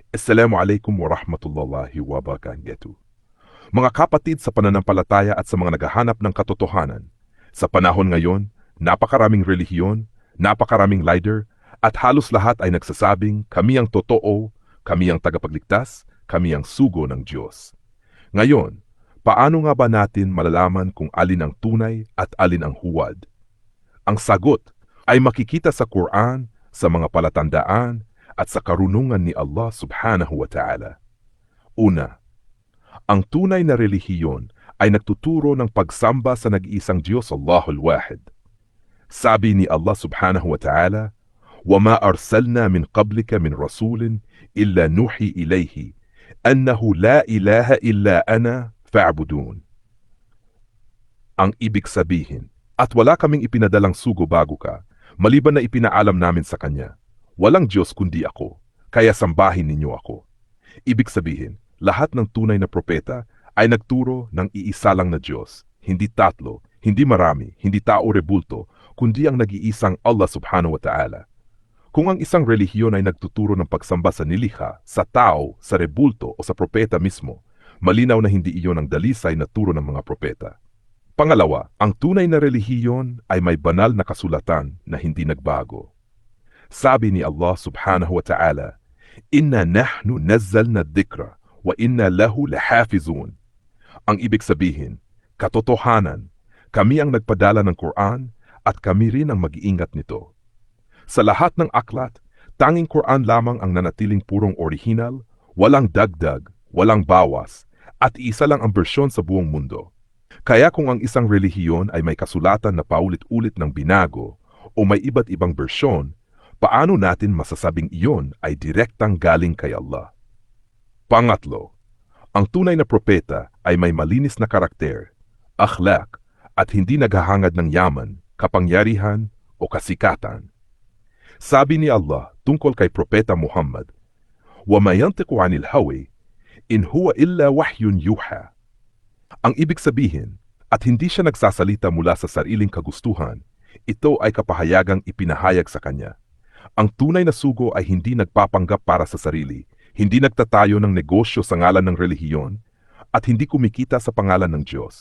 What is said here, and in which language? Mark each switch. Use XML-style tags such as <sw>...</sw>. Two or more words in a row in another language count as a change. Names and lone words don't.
<ar>السلام عليكم ورحمة الله وبركاته.</ar> <tl>Mga kapatid sa pananampalataya at sa mga naghahanap ng katotohanan, sa panahon ngayon, napakaraming relihiyon, napakaraming leader, at halos lahat ay nagsasabing kami ang totoo, kami ang tagapagligtas, kami ang sugo ng Diyos. Ngayon, paano nga ba natin malalaman kung alin ang tunay at alin ang huwad? Ang sagot ay makikita sa Quran, sa mga palatandaan, at sa karunungan ni</tl> <ar>الله سبحانه وتعالى.</ar> <tl>Una, ang tunay na relihiyon ay nagtuturo ng pagsamba sa nag-iisang Diyos</tl> <ar>الله الواحد.</ar> <tl>Sabi ni</tl> <ar>الله سبحانه وتعالى, وَمَا أَرْسَلْنَا مِنْ قَبْلِكَ مِنْ رَسُولٍ إِلَّا نُوحِي إِلَيْهِ أَنَّهُ لَا إِلَهَ إِلَّا أَنَا فَاعْبُدُونِ.</ar> <tl>Ang ibig sabihin, at wala kaming ipinadalang sugo bago ka, maliban na ipinaalam namin sa Kanya, walang Diyos kundi ako, kaya sambahin ninyo ako. Ibig sabihin, lahat ng tunay na propeta ay nagturo ng iisa lang na Diyos, hindi tatlo, hindi marami, hindi tao rebulto, kundi ang nag-iisang</tl> <ar>الله سبحانه وتعالى.</ar> <tl>Kung ang isang relihiyon ay nagtuturo ng pagsamba sa nilikha, sa tao, sa rebulto o sa propeta mismo, malinaw na hindi iyon ang dalisay na turo ng mga propeta. Pangalawa, ang tunay na relihiyon ay may banal na kasulatan na hindi nagbago. Sabi ni</tl> <ar>الله سبحانه وتعالى إنا نحن نزلنا الذكر وإنا له لحافظون.</ar> <tl>Ang ibig sabihin, katotohanan, kami ang nagpadala ng Quran at kami rin ang mag-iingat nito. Sa lahat ng aklat, tanging Quran lamang ang nanatiling purong orihinal, walang dagdag, walang bawas, at isa lang ang bersyon sa buong mundo. Kaya kung ang isang relihiyon ay may kasulatan na paulit-ulit ng binago o may iba't ibang bersyon, paano natin masasabing iyon ay direktang galing kay Allah? Pangatlo, ang tunay na propeta ay may malinis na karakter, akhlaq, at hindi naghahangad ng yaman, kapangyarihan o kasikatan. Sabi ni Allah tungkol kay Propeta Muhammad,</tl> <ar>وَمَا يَنْطِقُ عَنِ الْهَوَىٰ إِنْ هُوَ إِلَّا وَحْيٌ يُوحَىٰ.</ar> <tl>Ang ibig sabihin, at hindi siya nagsasalita mula sa sariling kagustuhan, ito ay kapahayagang ipinahayag sa kanya. Ang tunay na sugo ay hindi nagpapanggap para sa sarili, hindi nagtatayo ng negosyo sa ngalan ng relihiyon, at hindi kumikita sa pangalan ng Diyos.</tl>